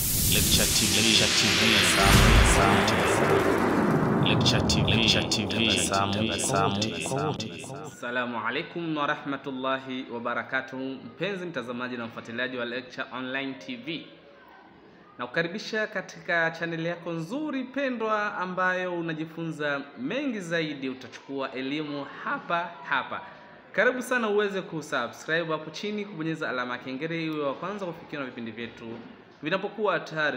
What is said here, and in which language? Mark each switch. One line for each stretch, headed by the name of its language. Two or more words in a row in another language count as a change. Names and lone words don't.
English: Lecture TV.
Arabic: السلام عليكم ورحمة الله وبركاته.
Swahili: Mpenzi mtazamaji na mfuatiliaji wa Lecture Online TV, na kukaribisha katika chaneli yako nzuri pendwa ambayo unajifunza mengi zaidi, utachukua elimu hapa. Karibu sana uweze kusubscribe hapo chini, kubonyeza alama ya kengele iwe wa kwanza kufikiwa na vipindi vyetu vinapokuwa tayari.